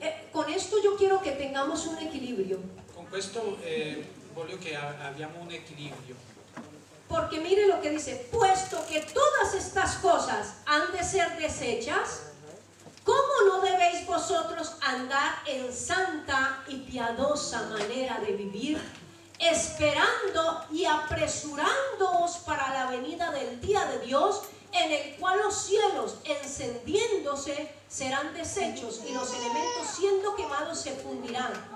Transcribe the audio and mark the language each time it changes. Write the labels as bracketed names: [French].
[Spanish] Con esto yo quiero que tengamos un equilibrio. [Italian] Con questo voglio che abbiamo un equilibrio. [Spanish] Porque mire lo que dice, puesto que todas estas cosas han de ser deshechas, ¿cómo no debéis vosotros andar en santa y piadosa manera de vivir, esperando y apresurándoos para la venida del día de Dios, en el cual los cielos encendiéndose serán deshechos y los elementos siendo quemados se fundirán?